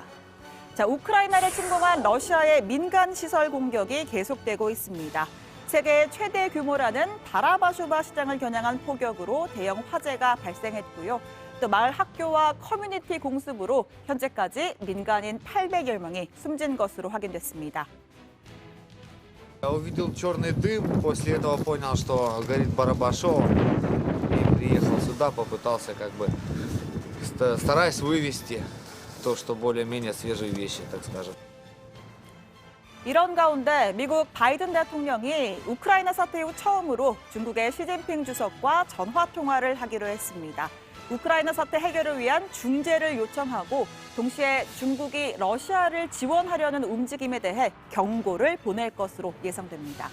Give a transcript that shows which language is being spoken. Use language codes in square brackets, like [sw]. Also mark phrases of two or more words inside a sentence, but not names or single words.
[ko] 자, 우크라이나를 침공한 러시아의 민간 시설 공격이 계속되고 있습니다. 세계 최대 규모라는 바라바쇼바 시장을 겨냥한 포격으로 대형 화재가 발생했고요. 또 마을 학교와 커뮤니티 공습으로 현재까지 민간인 800여 명이 숨진 것으로 확인됐습니다. [ru] Я увидел черный дым, после этого понял, что горит Барабашово, и приехал сюда, попытался стараясь вывести то, что более-менее свежие вещи, так скажем. [ko] 이런 가운데 미국 바이든 대통령이 우크라이나 사태 이후 처음으로 중국의 시진핑 주석과 전화 통화를 하기로 했습니다. 우크라이나 사태 해결을 위한 중재를 요청하고 동시에 중국이 러시아를 지원하려는 움직임에 대해 경고를 보낼 것으로 예상됩니다.